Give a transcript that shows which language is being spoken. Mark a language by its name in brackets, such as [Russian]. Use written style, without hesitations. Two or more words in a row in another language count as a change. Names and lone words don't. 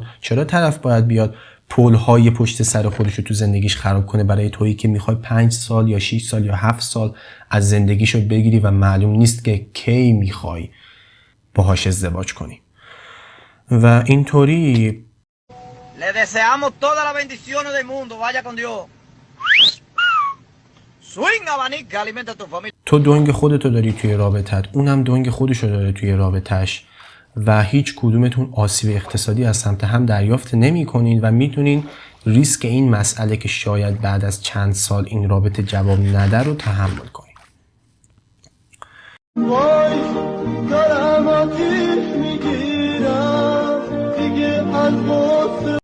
[Persian] چرا طرف باید بیاد پل‌های پشت سر خودشو تو زندگیش خراب کنه برای تویی که میخوای 5 سال یا 6 سال یا 7 سال از زندگیشو بگیری و معلوم نیست که کی میخوای باهاش ازدواج کنی. و اینطوری [Spanish] Le deseamos todas las bendiciones del mundo. Vaya con Dios. Swing abanica, alimenta tu familia. [Persian] تو دنگ خودتو داری توی رابطت، اونم دنگ خودشو داره توی رابطش و هیچ کدومتون آسیب اقتصادی از سمت هم دریافت نمی کنین و میتونین ریسک این مسئله که شاید بعد از چند سال این رابطه جواب نده رو تحمل کنین. وای دارم آتیش میگیرم دیگه از غصه.